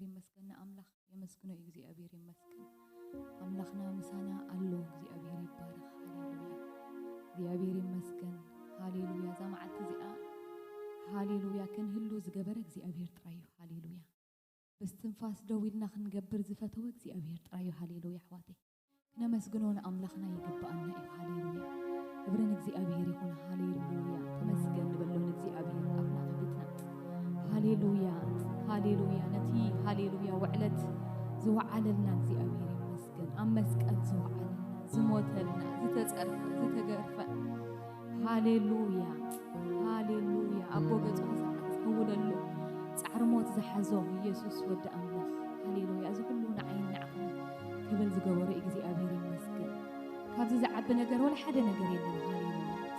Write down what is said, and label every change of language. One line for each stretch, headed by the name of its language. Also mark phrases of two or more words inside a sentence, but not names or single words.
Tigrinya: ይመስገን አምላኽ የመስግኖ እግዚአብሔር ይመስገን አምላኽና ምሳና አሎ እግዚአብሔር ይባረክ ሃሌሉያ እግዚአብሔር ይመስገን ሃሌሉያ ዛማዓት እዚኣ ሃሌሉያ ክንህሉ ዝገበረ እግዚአብሔር ጥራዩ ሃሌሉያ በስትንፋስ ደው ኢልና ክንገብር ዝፈተወ እግዚአብሔር ጥራዩ ሃሌሉያ አሕዋቴ ነመስግኖን አምላኽና ይገባአና እዩ ሃሌሉያ ክብርን እግዚአብሔር ይሁን ሃሌሉያ ተመስገን ንበሎን እግዚአብሔር አብና ከቤትና ሃሌሉያ ሃሌሉያ ነቲ ሃሌሉያ ውዕለት ዝወዓለልና እግዚአብሔር ይመስገን ኣብ መስቀል ዝወዓለልና ዝሞተልና ዝተጸርፈ ዝተገርፈ ሃሌሉያ ሃሌሉያ ኣቦ ገጹ ዝውለሉ ጻዕር ሞት ዝሓዞ ኢየሱስ ወዲ ኣምላኽ ሃሌሉያ እዚ ኩሉ ንዓይን ንዓኹም ክብል ዝገበሮ እግዚአብሔር ይመስገን ካብዚ ዝዓቢ ነገር ወላ ሓደ ነገር የለን ሃሌሉያ